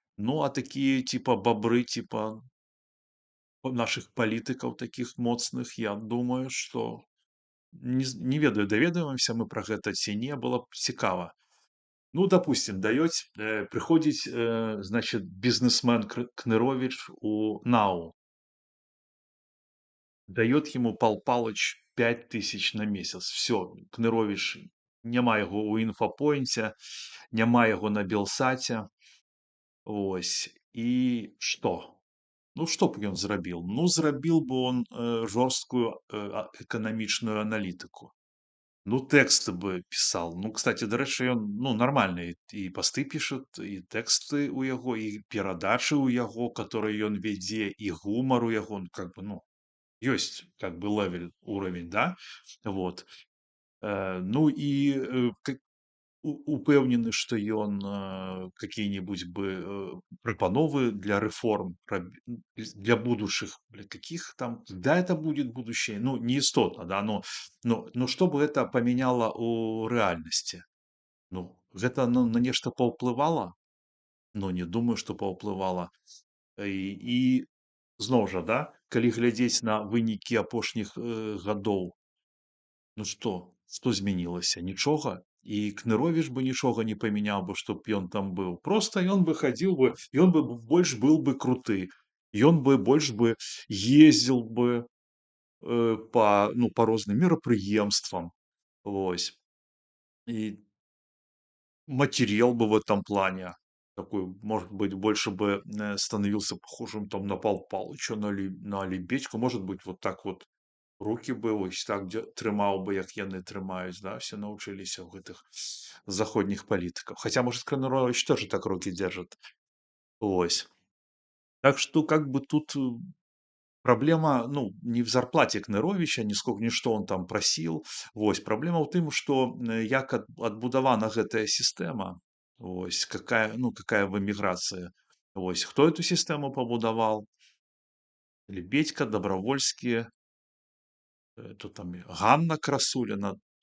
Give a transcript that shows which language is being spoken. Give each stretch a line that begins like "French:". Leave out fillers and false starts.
Belarusian: Ну, а такія типа бобры, типа наших палітыкаў таких моцных,
Russian: я думаю, что
Belarusian: не ведаю, даведаемся мы про гэта ці не, было б цікава.
Russian: Ну, допустим, приходить, значит, бизнесмен Кнырович у НАУ, дает ему Пал Палыч 5000 на месяц.
Belarusian: Все, Кнырович, няма яго ў інфапоінце, няма яго на Белсаце. Ось. І што? Ну, што б ён зрабіў? Ну, зрабіў бы он жорсткую эканамічную аналітыку. Ну, тэксты бы пісаў. Ну, кстати, дарэчы, ён, ну, нармальны і пасты пішет, і тэксты ў яго, і перадачы ў яго, которые ён вядзе, і гумар у яго, ну, как бы, ну, ёсць как бы левель, уровень, да?
Russian: Вот. Ну і упэўнены, што ён какие-нибудь бы прапановы для рэформ для будущих, для каких там, когда это будет будущее,
Belarusian: ну, не істотна,
Russian: да, но что бы это поменяло у рэальнасці?
Belarusian: Ну, гэта на нешта паўплывала? Ну, не думаю, што паўплывала. І зноў жа, да, калі глядзець на вынікі апошніх гадоў, ну што змянілася? Нічога. І Кныровіч бы нічога не памяняў бы, чтоб ён там быў. Проста ён бы хадзіў бы, ён бы больш быў бы круты. Ён бы больш бы ездзіў бы па розным мерапрыемствам. Вось.
Russian: И материал бы в этом плане такой, может быть, больше бы становился похожим там на Пал Палыча, на Лебедьку. Может быть, вот так вот руки
Belarusian: бы ось так трымаў бы, як яны трымаюць, да, все научыліся ў гэтых заходніх палітыкаў.
Russian: Хотя, может, Кнырович тоже так руки держит. Ось. Так что, как бы тут проблема, ну, не в зарплате Кныровича, не что он там просил.
Belarusian: Вось. Проблема ў тым, што як адбудавана гэтая сістэма, ось, какая в эміграцыі. Вось. Хто эту сістэму пабудаваў? Лебедька, Добровольскія, тут там Ганна Красуліна.